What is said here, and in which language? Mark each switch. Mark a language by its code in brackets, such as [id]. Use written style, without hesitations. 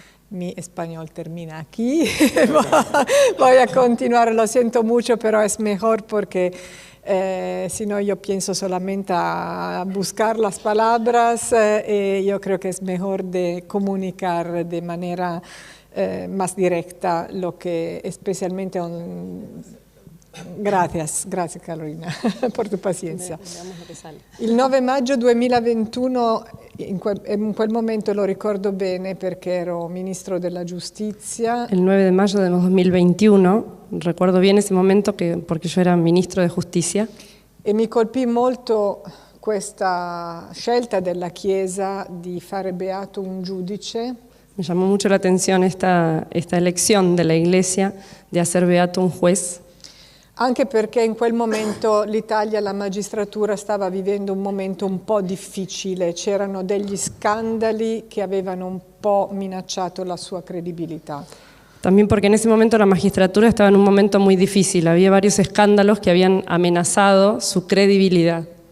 [es] Mi español termina aquí. Voy a continuar, lo siento mucho, pero es mejor porque si no yo pienso solamente a buscar las palabras y yo creo que es mejor de comunicar de manera más directa lo que especialmente... Gracias Carolina por tu paciencia. [it] Il 9 maggio 2021, in quel momento lo ricordo bene perché ero ministro della giustizia. [es] El 9 de mayo de 2021, recuerdo bien ese momento porque yo era ministro de Justicia. [it] E mi colpì molto questa scelta della Chiesa di fare beato un giudice. [es] Me llamó mucho la atención esta elección de la Iglesia de hacer beato un juez. [it] Anche perché in quel momento l'Italia, la magistratura stava vivendo un momento un po' difficile, c'erano degli scandali che avevano un po' minacciato la sua credibilità. [es] También porque en ese momento la magistratura estaba en un momento muy difícil, había varios escándalos que habían amenazado su credibilidad.